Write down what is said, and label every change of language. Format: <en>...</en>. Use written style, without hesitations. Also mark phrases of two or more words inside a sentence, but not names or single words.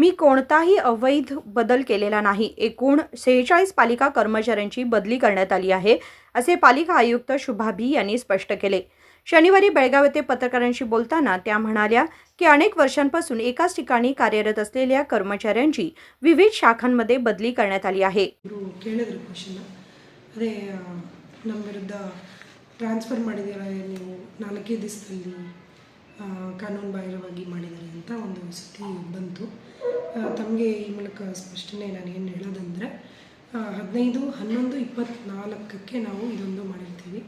<mr>कोणताही अवैध बदल केलेला नाही. एकूण 46 पालिका कर्मचाऱ्यांची बदली करण्यात आली आहे, असे पालिका आयुक्त शुभा बी यांनी स्पष्ट केले. शनिवारी बेळगाव येथे पत्रकारांशी बोलताना त्या म्हणाल्या की अनेक वर्षांपासून एकाच ठिकाणी कार्यरत असलेल्या कर्मचाऱ्यांची विविध शाखांमध्ये बदली करण्यात आली आहे.</mr> <kn>ಕೇಳಿದ್ರು ಕ್ವಶನ್ ಅದೇ ನಮ್ಮ ವಿರುದ್ಧ ಟ್ರಾನ್ಸ್ಫರ್ ಮಾಡಿದ್ದೀರಾ ನೀವು 4 ದಿವಸದಲ್ಲಿ ಕಾನೂನು ಬಾಹಿರವಾಗಿ ಮಾಡಿದ್ದಾರೆ ಅಂತ ಒಂದು ಸುದ್ದಿ ಬಂತು. ತಮಗೆ ಈ ಮೂಲಕ ಸ್ಪಷ್ಟನೆ ನಾನು ಏನು ಹೇಳೋದಂದರೆ 15/11/24ಕ್ಕೆ ನಾವು ಇದೊಂದು ಮಾಡಿರ್ತೀವಿ.</kn>